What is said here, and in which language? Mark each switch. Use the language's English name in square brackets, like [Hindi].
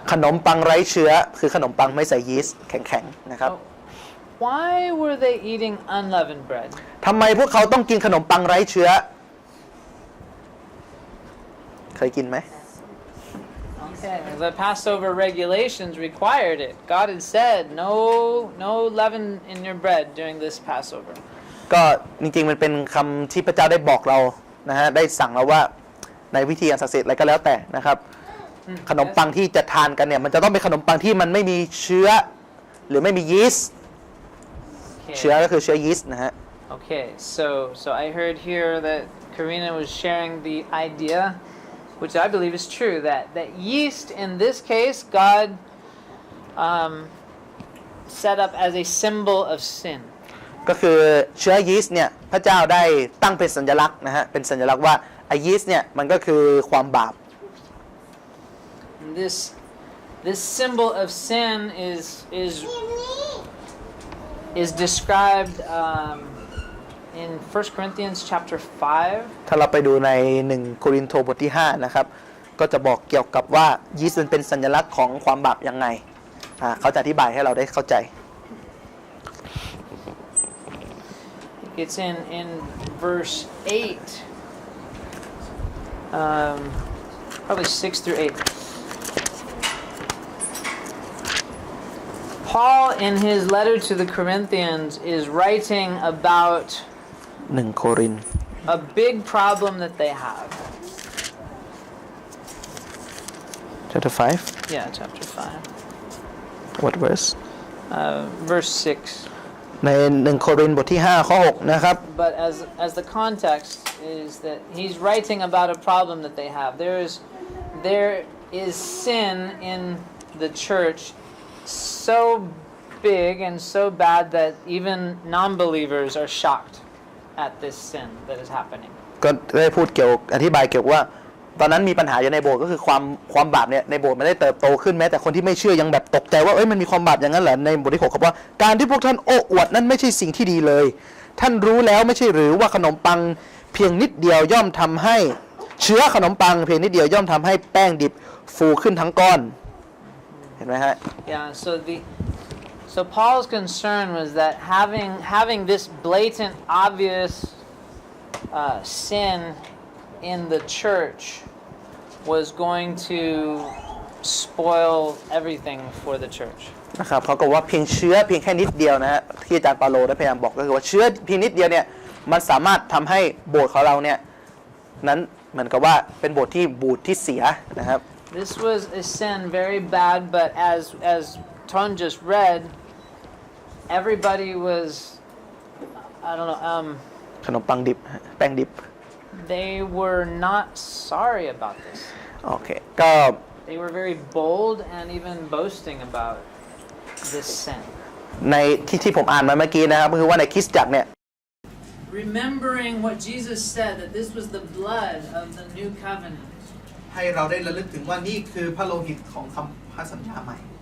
[Thai] ขนมปังไร้เชื้อคือขนมปังไม่ใส่ยีสต์แข็งๆนะครับ [English] Why were they eating unleavened bread? [Thai] ทำไมพวกเขาต้องกินขนมปังไร้เชื้อเคยกินไหม [English] Okay, the Passover regulations required it. God had said, no leaven in your bread during this Passover. [Thai] ก็จริงๆมันเป็นคำที่พระเจ้าได้บอกเรานะฮะได้สั่งเราว่าในพิธีอันศักดิ์สิทธิ์อะไรก็แล้วแต่นะครับขนมปังที่จะทานกันเนี่ยมันจะต้องเป็นขนมปังที่มันไม่มีเชื้อหรือไม่มียีสต์เชื้อก็คือเชื้อยีสต์นะฮะ [English] Okay, so I heard here that Karina was sharing the idea, which I believe is true, that yeast in this case God set up as a symbol of sin. [Thai] ก็คือเชื้อยีสต์เนี่ยพระเจ้าได้ตั้งเป็นสัญลักษณ์นะฮะเป็นสัญลักษณ์ว่า ยีสต์เนี่ยมันก็คือความบาป [English] And this symbol of sin is described in 1 Corinthians chapter 5. [Thai] ถ้าเราไปดูใน1โครินธ์บทที่5นะครับก็จะบอกเกี่ยวกับว่ายีสต์เป็นสัญลักษณ์ของความบาปยังไงเขาจะอธิบายให้เราได้เข้าใจ [English] It's in verse 8, probably 6 through 8. Paul, in his letter to the Corinthians, is writing about [Thai] 1โครินธ์ [English] a big problem that they have. chapter 5 Yeah, chapter 5. what verse Verse 6. [Thai] ใน1โครินธ์บทที่5ข้อ6นะครับ [English] But as the context is that he's writing about a problem that they have. There is sin in the church so big and so bad that even non-believers are shocked at this sin that is happening. [Thai] ก็ได้พูดอธิบายเกี่ยวว่าตอนนั้นมีปัญหาอยู่ในโบสถ์ก็คือความบาปเนี่ยในโบสถ์มันได้เติบโตขึ้นแม้แต่คนที่ไม่เชื่อยังแบบตกใจว่ามันมีความบาปอย่างนั้นเหรอในบทที่6ครับว่าการที่พวกท่านโอ้อวดนั้นไม่ใช่สิ่งที่ดีเลยท่านรู้แล้วไม่ใช่หรือว่าขนมปังเพียงนิดเดียวย่อมทำให้เชื้อขนมปังเพียงนิดเดียวย่อมทำให้แป้งดิบฟูขึ้นทั้งก้อนเห็นไหมฮะ [English] Yeah, so Paul's concern was that having this blatant obvious sin in the church was going to spoil everything for the church. [Thai] นะครับเขาก็ว่าเพียงแค่นิดเดียวนะฮะที่อาจารย์เปาโลได้พยายามบอกก็คือว่าเชื้อเพียงนิดเดียวเนี่ยมันสามารถทำให้โบสถ์ของเราเนี่ยนั้นเหมือนกับว่าเป็นโบสถ์ที่บูดที่เสียนะครับ [English] This was a sin very bad, but as Ton just read, everybody was I don't know [Thai] ขนมปังดิบแป้งดิบ [English] they were not sorry about this. [Thai] โอเคก็ [English] They were very bold and even boasting about this sin. [Thai] ในที่ผมอ่านมาเมื่อกี้นะครับก็คือว่าในคริสตจักรเนี่ย [English] Remembering what Jesus said, that this was the blood of the new covenant. [Thai] ให้เราได้ระลึกถึงว่านี่คือพระโลหิตของคำพันธสัญญาใหม่